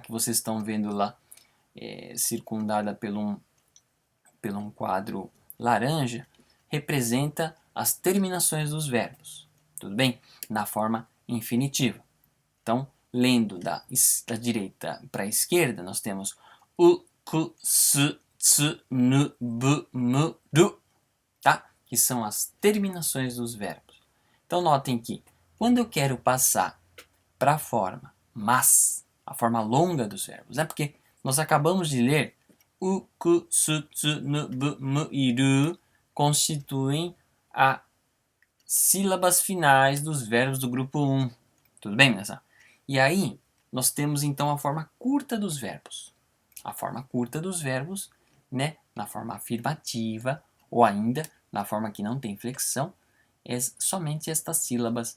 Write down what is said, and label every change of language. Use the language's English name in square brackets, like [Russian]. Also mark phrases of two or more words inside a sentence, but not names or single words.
[Portuguese] Que vocês estão vendo lá, circundada por um quadro laranja, representa as terminações dos verbos. tudo bem? Na forma infinitiva. Então, lendo da direita para a esquerda, nós temos [Japanese] u, ku, su, tsu, nu, bu, mu, [Portuguese] ru, tá? Que são as terminações dos verbos. Então, notem que quando eu quero passar para a forma mas, a forma longa dos verbos, né? Porque nós acabamos de ler [Japanese] u, ku, su, tsu, nu, bu, mu [Portuguese] e ru constituem as sílabas finais dos verbos do grupo 1. Tudo bem, meninas? E aí, nós temos então a forma curta dos verbos. A forma curta dos verbos, né? Na forma afirmativa, ou ainda na forma que não tem flexão, é somente estas sílabas.